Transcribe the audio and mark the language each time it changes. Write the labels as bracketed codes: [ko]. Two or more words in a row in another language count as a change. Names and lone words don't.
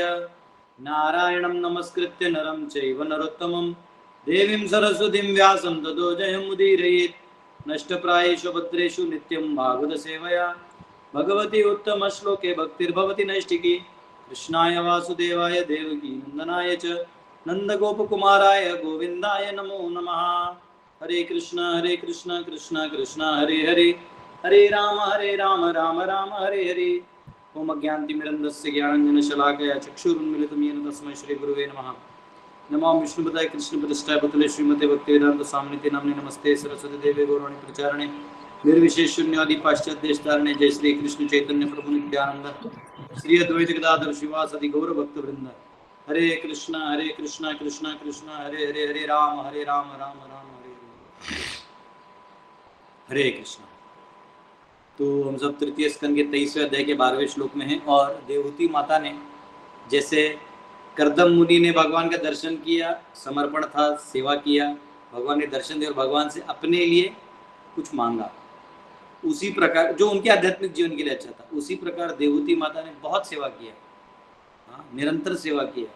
[sa] नारायणं नमस्कृत्य नरं चैव नरोत्तमं देवीं सरस्वतीं व्यासं ततो जयमुदीरयेत्। नष्टप्रायेषु भद्रेषु नित्यं भागवत सेवया भगवती उत्तमश्लोके भक्तिर्भवति नैष्टिकी। कृष्णाय वासुदेवाय देवकी नंदनाय च नंदगोपकुमाराय गोविन्दाय नमो नमः। हरे कृष्ण कृष्ण कृष्ण हरे हरे, हरे राम राम राम हरे हरे। ओम अज्ञानतिमिरन्धस्य ज्ञानाञ्जनशलाकया चक्षुरुन्मिलितं येन तस्मै श्रीगुरुवे नमः। नमो विष्णुपदाय कृष्णपृष्ठाय भूतले श्रीमते भक्तिवेदांत स्वामिनिति नाम्ने नमस्ते सरस्वती देवे गौरवाणी प्रचारणे निर्विशेष शून्यवादी पाश्चात्य देशतारणे। जय श्री कृष्ण चैतन्य प्रभु नित्यानंद श्री अद्वैत गदाधर श्रीवासदि गौर भक्त वृंद। हरे कृष्णा कृष्णा कृष्णा हरे हरे, हरे राम राम राम हरे हरे, हरे कृष्णा। [hi] तो हम सब तृतीय स्कंद के 23वें अध्याय के 12वें श्लोक में हैं। और देवहूति माता ने जैसे कर्दम मुनि ने भगवान का दर्शन किया, समर्पण था, सेवा किया, भगवान ने दर्शन दिया और भगवान से अपने लिए कुछ मांगा, उसी प्रकार जो उनके आध्यात्मिक जीवन के लिए अच्छा था, उसी प्रकार देवहूति माता ने बहुत सेवा किया, निरंतर सेवा किया।